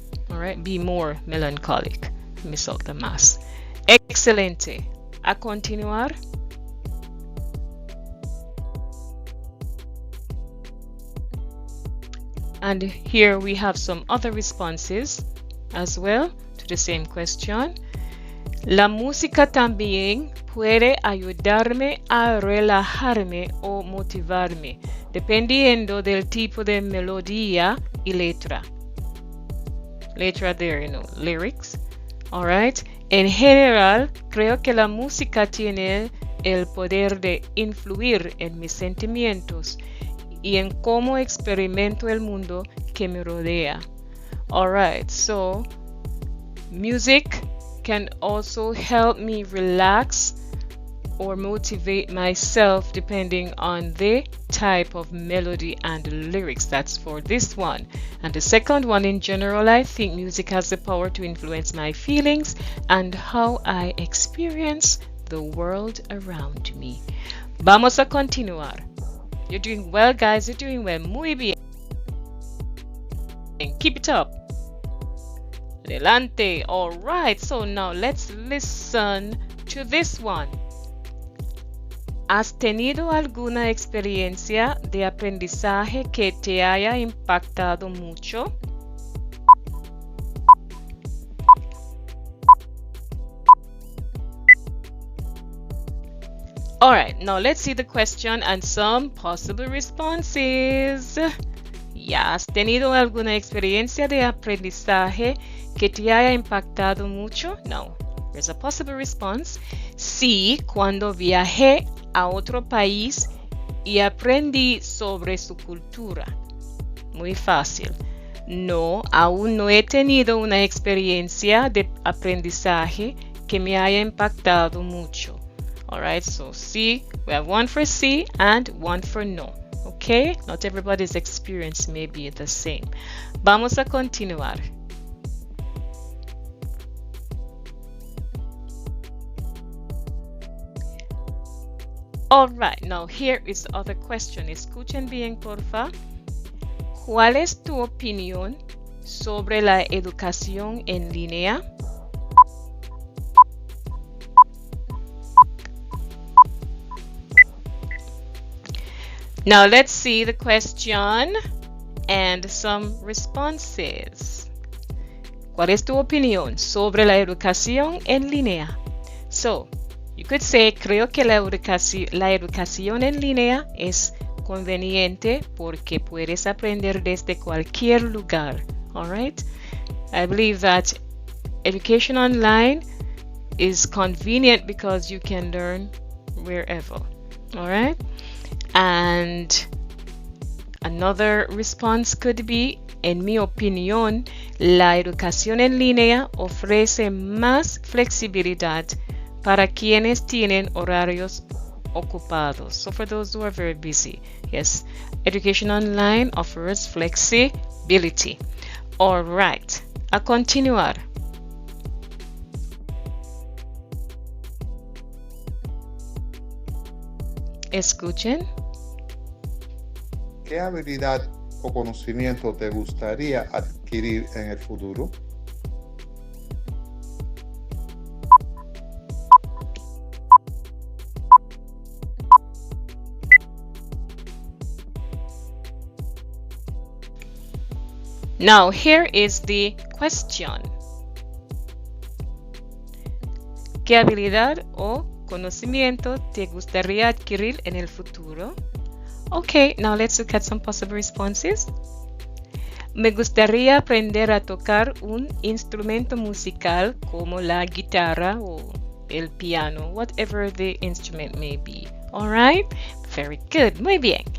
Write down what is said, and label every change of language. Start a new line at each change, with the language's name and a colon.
English: All right, be more melancholic.
Spanish: Me solta más. Excelente. A continuar.
English: And here we have some other responses as well to the same question.
Spanish: La música también puede ayudarme a relajarme o motivarme, dependiendo del tipo de melodía y letra. Letra
English: there, lyrics. All right.
Spanish: En general, creo que la música tiene el poder de influir en mis sentimientos y en cómo experimento el mundo que me rodea.
English: All right, so music can also help me relax or motivate myself depending on the type of melody and lyrics. That's for this one. And the second one, in general, I think music has the power to influence my feelings and how I experience the world around me.
Spanish: Vamos a continuar.
English: You're doing well, guys. You're doing well.
Spanish: Muy bien.
English: Keep it up.
Spanish: Adelante.
English: All right. So now let's listen to this one.
Spanish: ¿Has tenido alguna experiencia de aprendizaje que te haya impactado mucho?
English: All right, now let's see the question and some possible responses.
Spanish: ¿Ya has tenido alguna experiencia de aprendizaje que te haya impactado mucho? No.
English: Here's a possible response.
Spanish: Sí, cuando viajé a otro país y aprendí sobre su cultura. Muy fácil. No, aún no he tenido una experiencia de aprendizaje que me haya impactado mucho.
English: Alright, so C, we have one for C and one for no. Okay, not everybody's experience may be the same.
Spanish: Vamos a continuar.
English: Alright, now here is the other question.
Spanish: Escuchen bien, porfa. ¿Cuál es tu opinión sobre la educación en línea?
English: Now let's see the question and some responses.
Spanish: ¿Cuál es tu opinión sobre la educación en línea?
English: So, you could say,
Spanish: creo que la educación en línea es conveniente porque puedes aprender desde cualquier lugar.
English: All right? I believe that education online is convenient because you can learn wherever. All right? And another response could be,
Spanish: en mi opinión, la educación en línea ofrece más flexibilidad para quienes tienen horarios ocupados.
English: So for those who are very busy, yes, education online offers flexibility. All right,
Spanish: a continuar. Escuchen. ¿Qué habilidad o conocimiento te gustaría adquirir en el futuro?
English: Now, here is the question.
Spanish: ¿Qué habilidad o conocimiento te gustaría adquirir en el futuro?
English: Okay, now let's look at some possible responses.
Spanish: Me gustaría aprender a tocar un instrumento musical como la guitarra o el piano,
English: whatever the instrument may be. All right? Very good.
Spanish: Muy bien.